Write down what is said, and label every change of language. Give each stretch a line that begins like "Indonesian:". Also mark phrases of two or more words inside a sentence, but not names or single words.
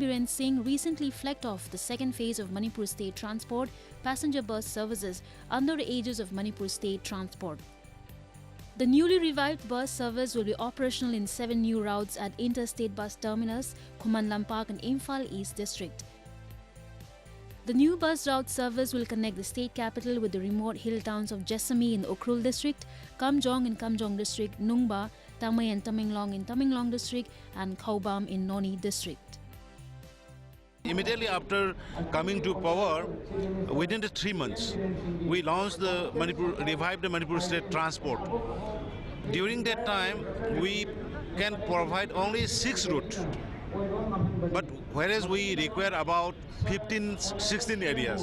English: Biren Singh recently flagged off the second phase of Manipur State Transport passenger bus services under the aegis of Manipur State Transport. The newly revived bus service will be operational in 7 new routes at Interstate Bus Terminus, Khuman Lampak and Imphal East District. The new bus route service will connect the state capital with the remote hill towns of Jessamy in Ukhrul District, Kamjong in Kamjong District, Nungba, Tamai and Tamenglong in Tamenglong District, and Khaubam in Noni District. Immediately after coming to power, within the 3 months, we launched revived the Manipur State Transport. During that time, we can provide only 6 routes, but whereas we require about 15, 16 areas.